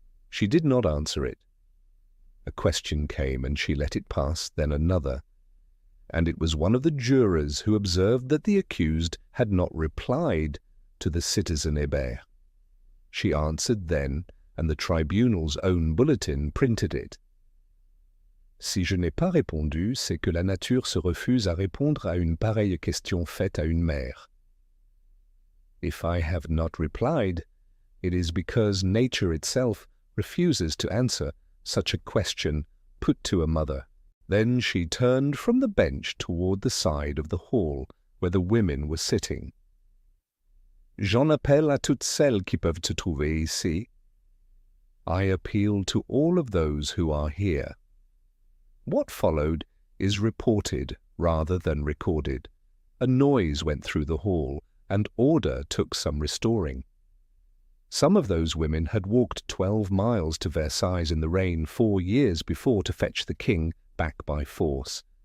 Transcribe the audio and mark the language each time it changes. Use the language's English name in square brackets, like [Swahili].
[English] She did not answer it. A question came, and she let it pass, then another. And it was one of the jurors who observed that the accused had not replied to the citizen Hébert. She answered then, and the tribunal's own bulletin printed it. [French] Si je n'ai pas répondu, c'est que la nature se refuse à répondre à une pareille question faite à une mère. [English] If I have not replied, it is because nature itself refuses to answer such a question put to a mother. Then she turned from the bench toward the side of the hall where the women were sitting. [French] J'en appelle à toutes celles qui peuvent se trouver ici. [English] I appeal to all of those who are here. What followed is reported rather than recorded. A noise went through the hall, and order took some restoring. Some of those women had walked 12 miles to Versailles in the rain 4 years before to fetch the king back by force.